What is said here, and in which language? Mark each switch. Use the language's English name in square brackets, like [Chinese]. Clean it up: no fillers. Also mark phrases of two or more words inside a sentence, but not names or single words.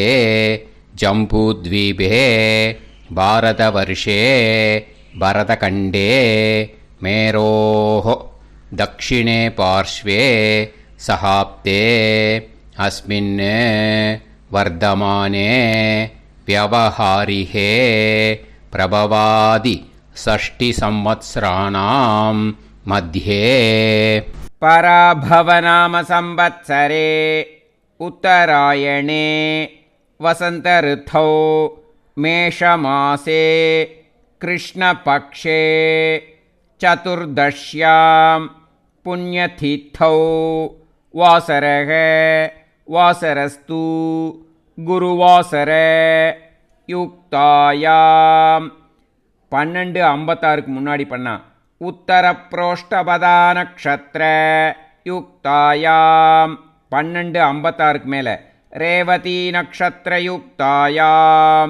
[Sanskrit] जम्बूद्वीपे भारतवर्षे भरतखण्डे मेरोः दक्षिणे पार्श्वे शकाब्दे अस्मिन् वर्तमाने व्यवहारिहे प्रभवादि षष्टि संवत्सराणां मध्ये. पराभवनाम संवत्सरे उत्तरायणे वसंत ऋतौ मेषमासे कृष्णपक्षे चतुर्दश्यां पुण्यतिथौ वासरः वासरस्तु गुरुवासर युक्तायाम्. [Tamil] 12:56 முன்னாடி பண்ணா. [Sanskrit] उत्तर प्रोष्ठपदा नक्षत्र युक्तायाम् 12:56 மேலே रेवती नक्षत्र युक्तायाम्.